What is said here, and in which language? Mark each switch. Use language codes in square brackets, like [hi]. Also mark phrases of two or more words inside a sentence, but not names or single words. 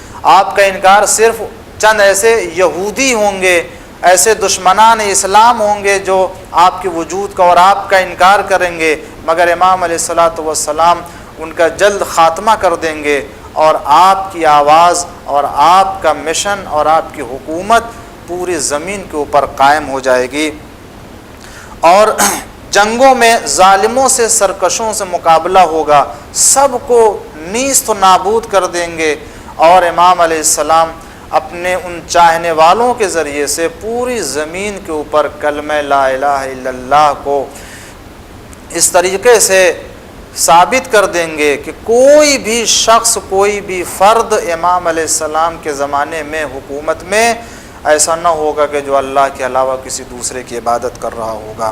[ur] آپ کا انکار صرف چند ایسے یہودی ہوں گے ایسے دشمنان اسلام ہوں گے جو آپ کے وجود کا اور آپ کا انکار کریں گے، مگر امام [ar] علیہ الصلوۃ والسلام [ur] ان کا جلد خاتمہ کر دیں گے، اور آپ کی آواز اور آپ کا مشن اور آپ کی حکومت پوری زمین کے اوپر قائم ہو جائے گی، اور جنگوں میں ظالموں سے سرکشوں سے مقابلہ ہوگا، سب کو نیست و نابود کر دیں گے، اور امام [ar] علیہ السلام [ur] اپنے ان چاہنے والوں کے ذریعے سے پوری زمین کے اوپر کلمہ [ar] لا الہ الا اللہ [ur] کو اس طریقے سے ثابت کر دیں گے کہ کوئی بھی شخص، کوئی بھی فرد امام [ar] علیہ السلام [ur] کے زمانے میں حکومت میں ایسا نہ ہوگا کہ جو اللہ کے علاوہ کسی دوسرے کی عبادت کر رہا ہوگا۔